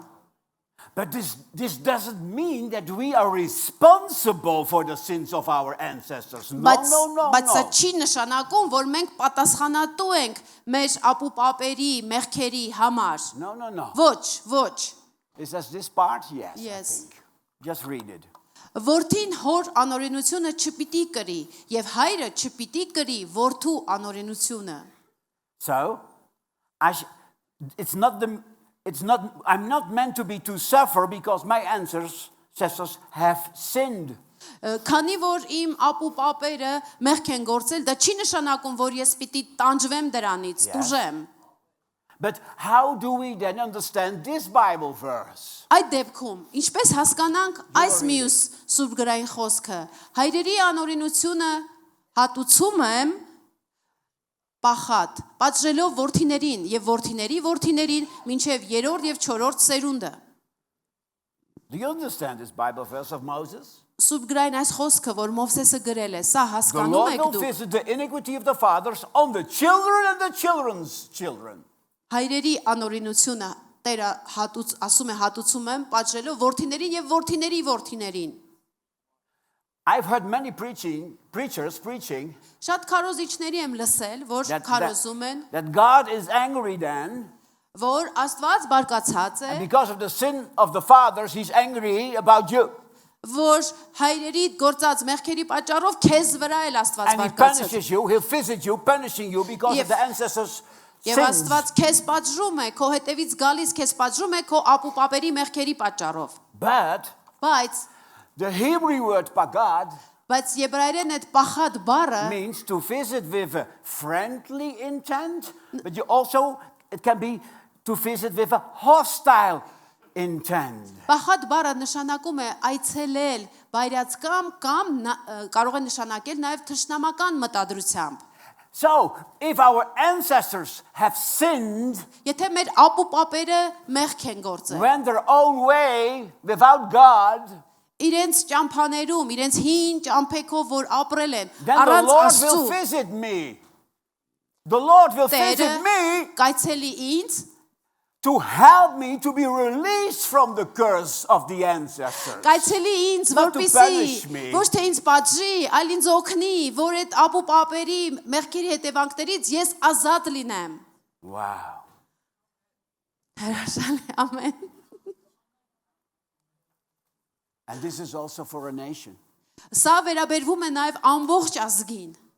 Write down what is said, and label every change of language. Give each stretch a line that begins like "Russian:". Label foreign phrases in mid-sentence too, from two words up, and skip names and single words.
English: But this doesn't mean that we are responsible for the sins of our ancestors. No.
Armenian: Բայց սա չի նշանակում, որ մենք պատասխանատու ենք մեր ապուպապերի, մեղքերի համար։
English: No.
Armenian: Ոչ։
English: Is that this part? Yes. Yes. I think. Just read it.
Armenian: Որդին հոր անօրենությունը չպիտի կրի, եւ հայրը չպիտի կրի որդու անօրենությունը։
English: So, I'm not meant to be to suffer because my ancestors have sinned.
Armenian: Քանի որ իմ ապուպապերը մեղք են գործել, դա չի նշանակում, որ ես պիտի տանջվեմ դրանից,
English: Yes.
Armenian: տուժեմ։
English: But how do we then understand this Bible verse?
Armenian: Այդ դեպքում, ինչպես հասկանանք այս մյուս սուրբ գրային խոսքը, հայրերի անօրենությունը հատուցում եմ պախատ, պատժելով որդիներին եւ որդիների որդիներին մինչեւ 3-րդ եւ 4-րդ սերունդը։
English: Do you understand this Bible verse of Moses?
Armenian: Սուրբ գրային այս խոսքը, որ Մովսեսը գրել է, սա
English: The
Armenian: հասկանում
English: Lord
Armenian: եք
English: will
Armenian: դուք։
English: visit the iniquity of the fathers on the children and the children's children.
Armenian: Հայրերի անօրենությունը Տերը ասում է հատուցում եմ պատժելով որդիներին եւ որդիների որդիներին։
English: I've heard many preachers preaching
Armenian: Շատ քարոզիչների եմ լսել, որ քարոզում են,
English: that God is angry then,
Armenian: որ Աստված բարկացած է,
English: and because of the sin of the fathers, he's angry about you.
Armenian: որ հայրերի գործած մեղքերի պատճառով քեզ վրա էլ Աստված
English: And he
Armenian: բարկացած է։
English: punishes you, he'll visit you, punishing you because of the ancestors'
Armenian: Եվ
English: sins.
Armenian: Աստված քեզ պատժում է, քո հետևից գալիս քեզ պատժում է քո ապուպապերի մեղքերի պատճառով։
English: But the Hebrew word pagad
Armenian: Բայց եբրայերեն այդ պախատ բառը
English: means to visit with a friendly intent, but it can be to visit with a hostile intent.
Armenian: Պախատ բառը նշանակում է այցելել բայրացկամ կամ կարող է նշանակել նաև թշնամական մտադրությամբ։
English: So, if our ancestors have sinned,
Armenian: Եթե մեր ապուպապերը մեղք են գործել,
English: went their own way without God,
Armenian: իրենց ճամփաներում, իրենց հին ճամփեքով որ ապրել են,
English: then the
Armenian: առանց
English: Lord
Armenian: Աստծու
English: will visit me. The Lord will visit
Armenian: Տերը
English: me
Armenian: կայցելի ինձ,
English: to help me to be released from the curse of the ancestors.
Armenian: կայցելի ինձ,
English: Not to
Armenian: որպեսզի
English: punish me.
Armenian: ոչ թե ինձ պատժի, այլ ինձ օգնի, որ այդ ապուպապերի մեղքերի հետևանքներից ես ազատ լինեմ։
English: Wow.
Armenian: Հրաշալի, ամեն։
English: And this is also for a nation.
Armenian: Սա վերաբերվում է նաև ամբողջ ազգին։